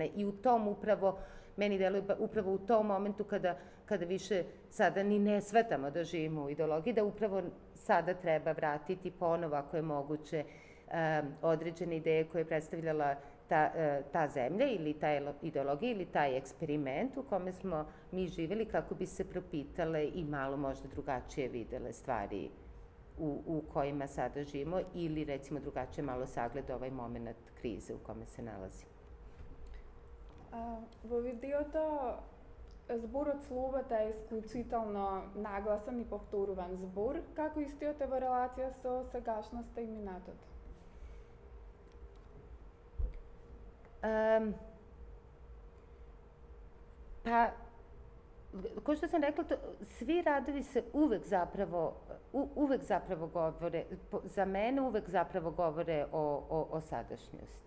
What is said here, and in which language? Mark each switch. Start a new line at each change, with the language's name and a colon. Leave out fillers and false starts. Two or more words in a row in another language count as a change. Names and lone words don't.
Serbian: I u tom upravo, meni deluje upravo u tom momentu kada više sada ni ne shvatamo da živimo u ideologiji, da upravo sada treba vratiti ponovo, ako je moguće, određene ideje koje je predstavljala ta zemlja ili ta ideologija ili taj eksperiment u kome smo mi živjeli, kako bi se propitale i malo možda drugačije videle stvari u kojima sada živimo, ili recimo drugačije malo sagleda ovaj moment krize u kome se nalazimo.
Macedonian: Во видеото зборот слобода е исклучително нагласен и повторуван збор, како истиот е во релација со сегашноста и минатото.
Serbian: Pa, kao što sam rekla, svi radovi se uvek zapravo govore, za mene uvek zapravo govore o sadašnjosti.